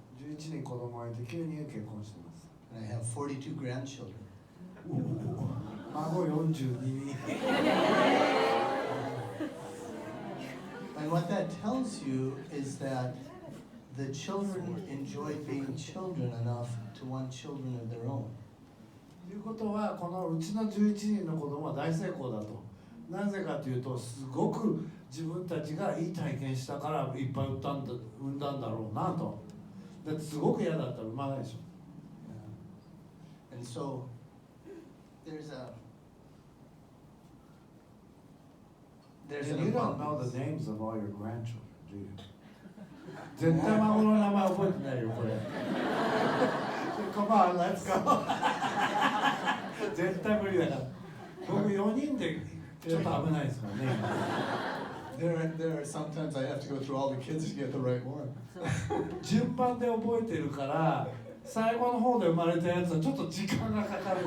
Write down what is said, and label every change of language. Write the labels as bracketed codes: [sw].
[ja] 11人子供がいて9人結婚してます。 [en] and I have 42 grandchildren. [ja] 孫42人。 [en] And what that tells you is that the children enjoy being children enough to want children of their own. [ja] ということは、このうちの11人の子供は大成功だと。なぜかというと、すごく自分たちがいい体験したからいっぱい産んだんだろうなと。だってすごく嫌だったら産まないでしょ。 [en] And so there's an You don't know abundance. the names of all your grandchildren, do you? [ja] 絶対孫の名前覚えてないよ、これ。 [en] Come on, let's go. [ja] 絶対無理だから。僕4人でちょっと危ないですからね。 [en] There are sometimes I have to go through all the kids to get the right one. [ja] 順番で覚えてるから、最後の方で生まれたやつはちょっと時間がかかる。